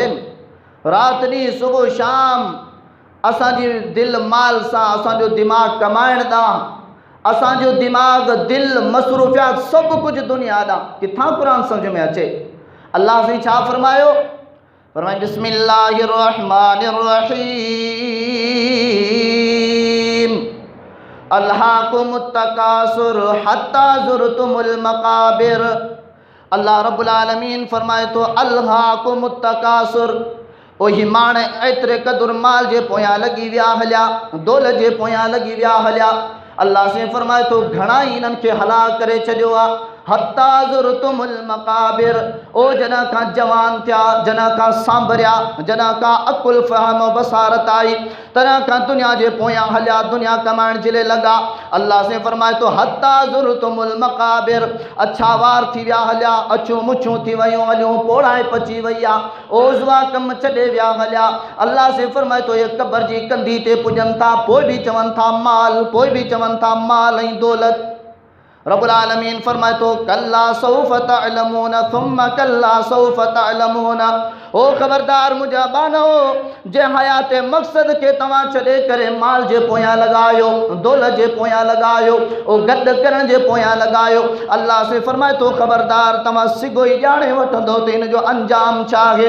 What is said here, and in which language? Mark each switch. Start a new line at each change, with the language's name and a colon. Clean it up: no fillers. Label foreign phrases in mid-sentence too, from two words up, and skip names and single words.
Sindhi: राति ॾींहुं सुबुह शाम असांजी दिलि माल सां, असांजो दिमाग़ कमाइण ॾांहुं, असांजो दिमाग़ दिलि मसरूफ़ियात सभु कुझु दुनिया ॾांहुं, किथां क़ुरान सम्झ में अचे? अल्लाह साईं छा फरमायो?
Arabic: फरमायो بسم الله الرحمن الرحيم ألهاكم التكاثر حتى زرتم المقابر.
Sindhi: अल्लाह रब्बुल आलमीन फरमाए तो
Arabic: ألهاكم التكاثر,
Sindhi: ओही माणे एतरे कदुर माल जे पोयां लगी विया हलिया, दौलत जे पोयां लगी विया हलिया। अल्लाह से फरमाए तो घणा ई इन्हनि खे हलाक करे छॾियो आहे।
Arabic: حتى زرتم المقابر,
Sindhi: ओ जना का जवान थिया, जना का सांभरिया, जना का अकुल फ़हम बसारत आई, तना का दुनिया जे पोयां हलिया, दुनिया कमाइण जे लाइ लॻा। अल्लाह से फरमाए तो
Arabic: حتى زرتم المقابر,
Sindhi: अच्छा वार थी विया हलिया, अछूं मुछूं थी वियूं हलियूं, पोड़ाए पची वई आहे, ओज़वा कम छॾे विया हलिया। अल्लाह से फरमाए तो ये क़ब्र जी कंधी ते पुॼनि था, पोइ बि चवनि था माल, पोइ बि चवनि था माल ऐं दौलत। रब्बुल आलमीन फरमाए तो
Arabic: كلا سوف تعلمون ثم كلا سوف تعلمون.
Sindhi: ओ ख़बरदार मुंहिंजा बानो, जे हयात मक़सद खे तव्हां छॾे करे माल जे पोयां लॻायो, दौलत जे पोयां लॻायो, ओ गॾु करण जे पोयां लॻायो। अल्लाह से फरमाए तो ख़बरदार तव्हां सिगो ई ॼाणे वठंदो त इन जो अंजाम छा आहे।